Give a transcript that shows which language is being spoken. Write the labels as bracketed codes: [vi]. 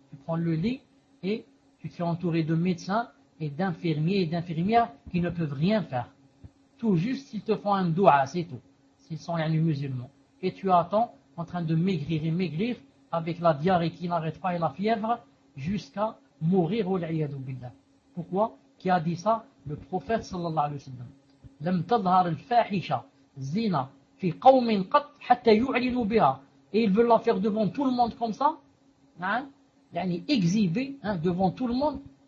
[fr] Tu prends le lit et tu te fais entourer de médecins et d'infirmiers et d'infirmières qui ne peuvent rien faire. Tout juste s'ils te font un doua, c'est tout. S'ils sont un musulman. Et tu attends en train de maigrir et maigrir avec la diarrhée qui n'arrête pas et la fièvre jusqu'à mourir. Pourquoi? Qui a dit ça? Le prophète sallallahu alayhi wa sallam. [ar] لم تظهر الفاحشة زنا في قوم قط حتى يعلنوا بها. [fr] Et ils veulent la faire devant tout le monde comme ça, hein? Yani exhiber, hein, devant tout le monde.